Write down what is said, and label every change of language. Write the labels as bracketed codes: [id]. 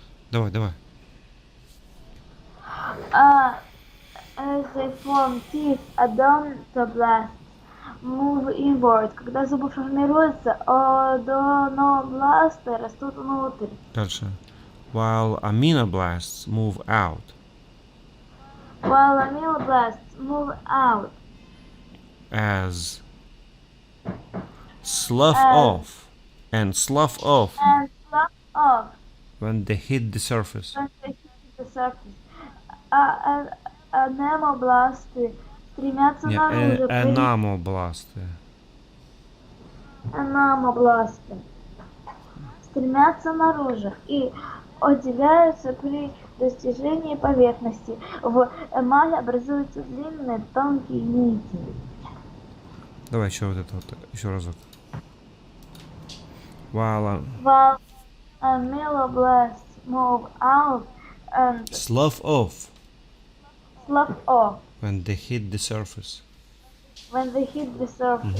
[ru] Давай. [en] As they form teeth, odontoblasts move inward. [ru] Когда зубы формируются, одонобласты растут внутрь. Дальше. [en] While aminoblasts move out. While aminoblasts move out. As Slough And- off. And slough off and slough off when they hit the surface. when they hit the surface. [ru] Анемобласты стремятся Не, наружу, enamel-бласты. анемобласты стремятся наружу и отделяются при достижении поверхности. В эмали образуются длинные тонкие нити. Давай еще вот это вот, еще разок. [en] While While amyloblasts move out and slough off slough off when they hit the surface. when they hit the surface.